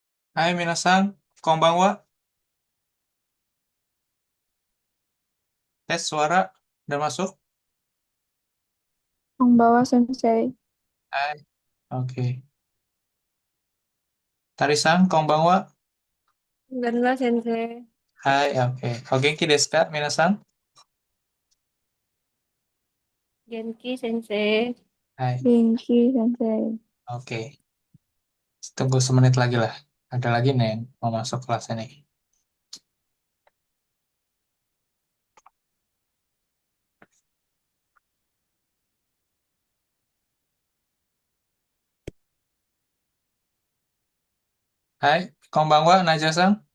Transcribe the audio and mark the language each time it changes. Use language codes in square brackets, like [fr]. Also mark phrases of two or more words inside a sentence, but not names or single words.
[ja] はい皆さん、こんばんは. [id] Tes suara udah masuk? Membawa Sensei. Hai. Oke. [ja] タリさん、こんばんは. [id] Enggak Sensei. Hai, oke. [ja] お元気ですか、皆さん? 元気先生. Hai. 元気先生. Oke. [id] Tunggu semenit lagi lah. Ada lagi nih yang mau masuk kelas ini. Hai, [ja] こんばんは、ナジャさん.